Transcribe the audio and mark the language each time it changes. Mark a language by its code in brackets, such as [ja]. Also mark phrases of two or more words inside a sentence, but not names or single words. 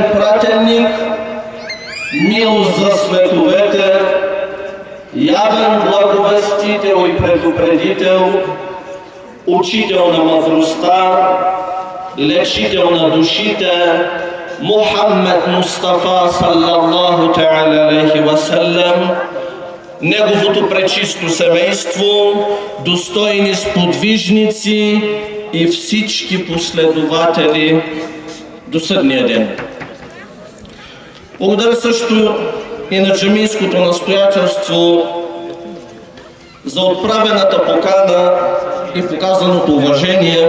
[bg] пратеник, милост за световете, явен благовестител и предупредител, учител на мъдростта, лечител на душите, Мухаммед Мустафа [ar] صلى الله تعالى عليه وسلم, [bg] неговото пречисто семейство, достойни сподвижници и всички последователи до съдния ден. Благодаря също и на джамийското настоятелство за отправената покана и показаното уважение.